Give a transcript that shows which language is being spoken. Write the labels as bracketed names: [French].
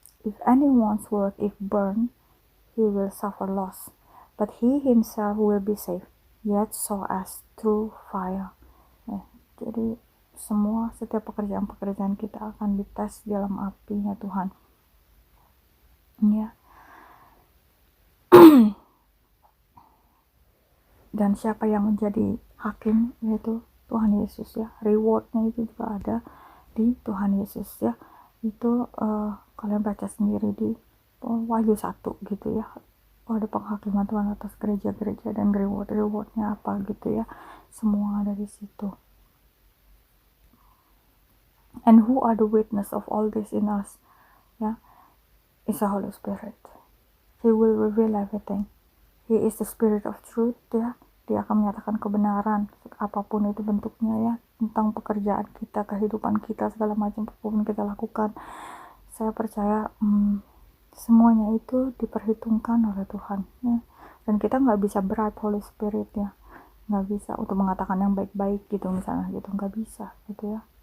[English] If anyone's work is burned, he will suffer loss, but he himself will be saved, yet so as through fire. [Indonesian] Jadi setiap pekerjaan-pekerjaan kita akan dites dalam apinya Tuhan. Ya. Dan siapa yang menjadi hakim, yaitu Tuhan Yesus ya. Rewardnya itu juga ada di Tuhan Yesus ya. Itu kalian baca sendiri di Wahyu 1 gitu ya. Ada penghakiman Tuhan atas gereja-gereja dan rewardnya apa gitu ya. Semua ada di situ. [English] And who are the witness of all this in us? Ya, is the Holy Spirit. He will reveal everything. He is the Spirit of truth ya. [Indonesian] Dia akan menyatakan kebenaran apapun itu bentuknya ya, tentang pekerjaan kita, kehidupan kita, segala macam apapun kita lakukan. Saya percaya semuanya itu diperhitungkan oleh Tuhan ya. Dan kita nggak bisa [English] bribe Holy Spirit [Indonesian] ya, nggak bisa untuk mengatakan yang baik-baik gitu misalnya gitu, nggak bisa gitu ya.